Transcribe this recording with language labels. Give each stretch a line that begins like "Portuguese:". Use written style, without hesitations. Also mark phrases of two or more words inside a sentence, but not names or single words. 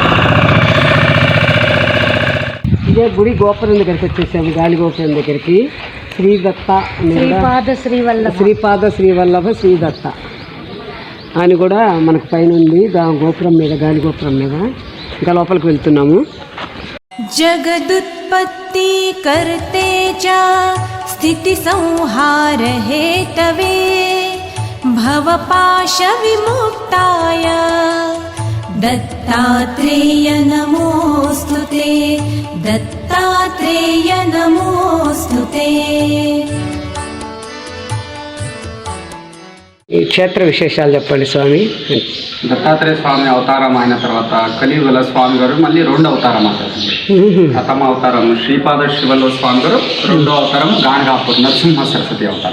Telugu: ఇదే గుడి గోపురం దగ్గరికి వచ్చేసాము, గాలి గోపురం దగ్గరికి. శ్రీదత్త శ్రీపాద శ్రీవల్లభ శ్రీదత్త అని కూడా మనకు పైన ఉంది, గోపురం మీద, గాలి గోపురం మీద. ఇంకా లోపలికి వెళ్తున్నాము.
Sanskrit: जगदुत्पत्ति करते च स्थिति संहार हेतवे भवपाश विमुक्ताय दत्तात्रेय नमोस्तुते, दत्तात्रेय नमोस्तुते।
Telugu: ఈ క్షేత్ర విశేషాలు చెప్పండి స్వామి. దత్తాత్రేయ స్వామి అవతారం అయిన తర్వాత కలియుగల స్వామి గారు మళ్ళీ రెండో అవతారం అవుతారు. ప్రథమ అవతారం శ్రీపాద శివల్ల స్వామి గారు, రెండో అవతారం గాణగాపూర్ నరసింహ సరస్వతి అవతారం.